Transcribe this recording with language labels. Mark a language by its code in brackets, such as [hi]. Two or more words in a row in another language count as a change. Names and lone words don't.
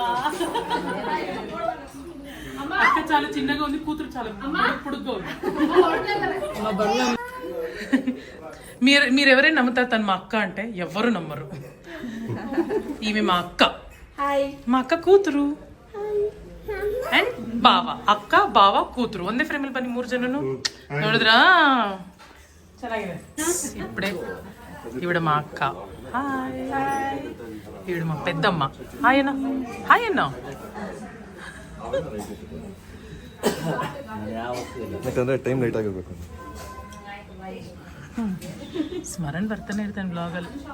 [te] అక్క చాలా చిన్నగా ఉంది, కూతురు చాలా పొడుగ్గా ఉంది. మీరు ఎవరైనా నమ్ముతారు తను మా అక్క అంటే? ఎవ్వరు నమ్మరు. ఈమె మా అక్క, మా అక్క కూతురు. అండ్ బావ, అక్క బావ [kn] ಕೂతుರು ಒಂದೇ ಫ್ರೇಮಲ್ಲಿ ಬನ್ನಿ 3 ಜನನು ನೋಡಿದ್ರಾ? ಚೆನ್ನಾಗಿದೆ. [te] ఇప్పుడే ఈవిడ మా అక్క. హాయ్. ఈవిడ మా పెద్దమ్మ. హాయ్ అన్న. హాయ్ అన్న. [kn] ಯಾಕಂದ್ರೆ ಟೈಮ್ ಲೇಟ್ ಆಗಿರ್ಬೇಕು. ಸ್ಮರಣ್ ಬರ್ತಾನೆ ಇರ್ತಾನೆ ಬ್ಲಾಗಲ್ಲಿ.